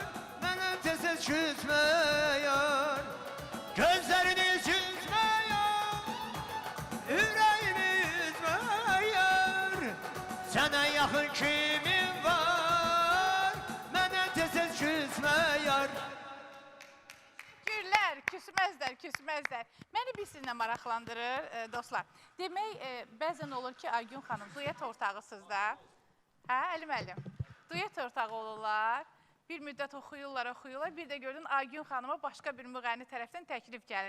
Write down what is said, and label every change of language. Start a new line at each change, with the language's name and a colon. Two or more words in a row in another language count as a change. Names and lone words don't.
Turkish: Bana tez küsme yar. Gözlerini süzme yar, yüreğimi üzme yar. Sana yakın kimim var? Bana tez küsme yar.
Azerbaijani: Gürlər, küsməzlər, küsməzlər. Məni bir sizinlə maraqlandırır, dostlar. Demək, bəzən olur ki, Aygün xanım, duet ortağısınızda. Hə, Əli müəllim? Duet ortağı olurlar, bir müddət oxuyurlar. Bir də gördün, Aygün xanıma başqa bir müğənni tərəfdən təklif gəlir.